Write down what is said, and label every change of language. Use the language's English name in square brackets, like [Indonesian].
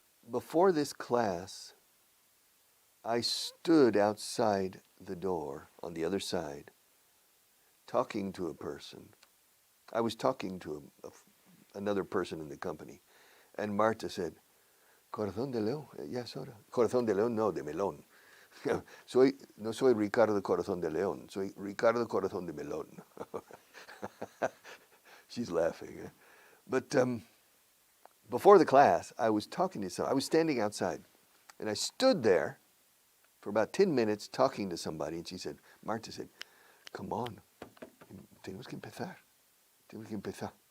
[English] Before this class, I stood outside the door on the other side, talking to a person. I was talking to another person in the company, and Marta said, [Spanish] Corazón de León, ya es hora. Corazón de León, no, de melón. No soy Ricardo Corazón de León, soy Ricardo Corazón de Melón. [English] She's laughing. But before the class, I was talking to someone. I was standing outside, and I stood there for about 10 minutes talking to somebody, and Marta said, come on, [Spanish] tenemos que empezar. Tenemos que empezar.